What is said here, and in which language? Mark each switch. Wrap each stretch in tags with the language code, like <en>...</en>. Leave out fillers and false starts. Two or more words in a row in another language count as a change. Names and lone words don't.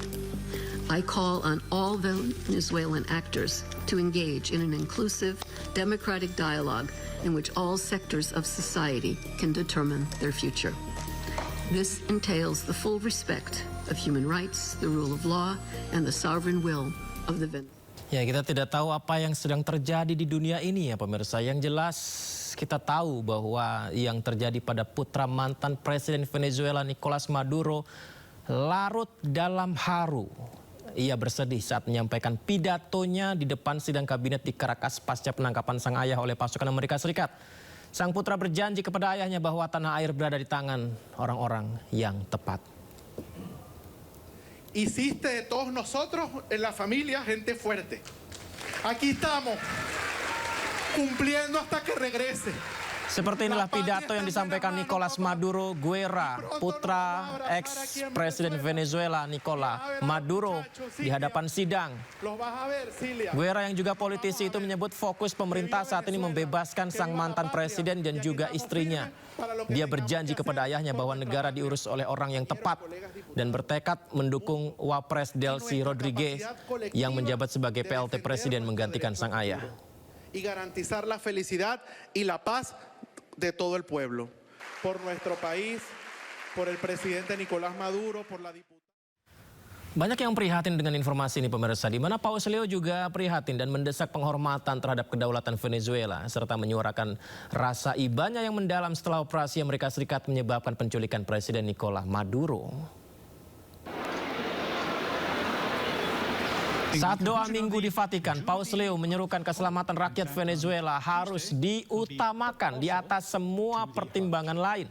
<en>I call on all Venezuelan actors to engage in an inclusive, democratic dialogue in which all sectors of society can determine their future. This entails the full respect of human rights, the rule of law, and the sovereign will of the Venezuelan.</en> <id>Ya, kita tidak tahu apa yang sedang terjadi di dunia ini ya pemirsa. Yang jelas kita tahu bahwa yang terjadi pada putra mantan Presiden Venezuela Nicolas Maduro larut dalam haru. Ia bersedih saat menyampaikan pidatonya di depan sidang kabinet di Caracas pasca penangkapan sang ayah oleh pasukan Amerika Serikat. Sang putra berjanji kepada ayahnya bahwa tanah air berada di tangan orang-orang yang tepat.</id> <es>Hiciste de todos nosotros en la familia gente fuerte. Aquí estamos, cumpliendo hasta que regrese.</es> <id>Seperti inilah pidato yang disampaikan Nicolas Maduro Guerra, putra ex-presiden Venezuela Nicolas Maduro di hadapan sidang. Guerra yang juga politisi itu menyebut fokus pemerintah saat ini membebaskan sang mantan presiden dan juga istrinya. Dia berjanji kepada ayahnya bahwa negara diurus oleh orang yang tepat dan bertekad mendukung Wapres Delcy Rodriguez yang menjabat sebagai PLT presiden menggantikan sang ayah.</id> <es>Y garantizar la felicidad y la paz de todo el pueblo. Por nuestro país, por el presidente Nicolás Maduro, por la diputada.</es> <id>Banyak yang prihatin dengan informasi ini pemirsa, di mana Paus Leo juga prihatin dan mendesak penghormatan terhadap kedaulatan Venezuela serta menyuarakan rasa ibanya yang mendalam setelah operasi Amerika Serikat menyebabkan penculikan Presiden Nicolas Maduro. Saat doa minggu di Vatikan, Paus Leo menyerukan keselamatan rakyat Venezuela harus diutamakan di atas semua pertimbangan lain.</id>